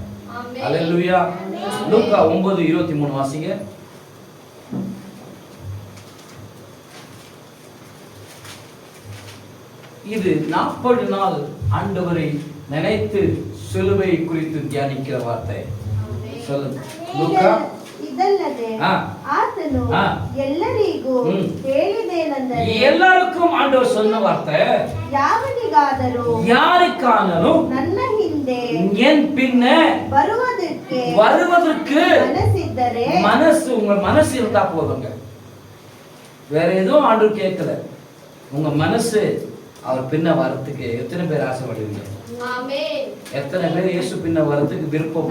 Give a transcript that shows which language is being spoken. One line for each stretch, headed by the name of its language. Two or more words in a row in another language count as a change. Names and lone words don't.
Tamil: ஹல்லேலூயா. லூக்கா 9:23 வாசிங்க. இது 40 நாள் ஆண்டவரை நினைத்து சிலுவை குறித்து தியானிக்கிற வார்த்தை. சொல்லுங்க. லூக்கா
Kannada: ಇದಲ್ಲದೆ ಆತನು ಎಲ್ಲರಿಗೂ ಹೇಳಿದೇನೆಂದರೆ,
Tamil: எல்லாருக்கும் ஆண்டவர் சொன்ன வார்த்தை,
Kannada: ಯಾವನಿಗಾದರೂ
Tamil: யாருக்கானாலும்
Kannada: ನನ್ನ ಹಿಂದೆ
Tamil: என் பின்ன வருவதற்கு
Kannada: மனசிದ್ದರೆ,
Tamil: மனசு, உங்க மனசு இருந்தா போதுங்க, வேற எதுவும் ஆண்டவர் கேட்கல. உங்க மனசு அவர் பின்ன வரத்துக்கு எத்தனை பேர் ஆசைப்படுவீங்க? எத்தனை பேர் இயேசு பின்ன வரத்துக்கு விருப்பம்?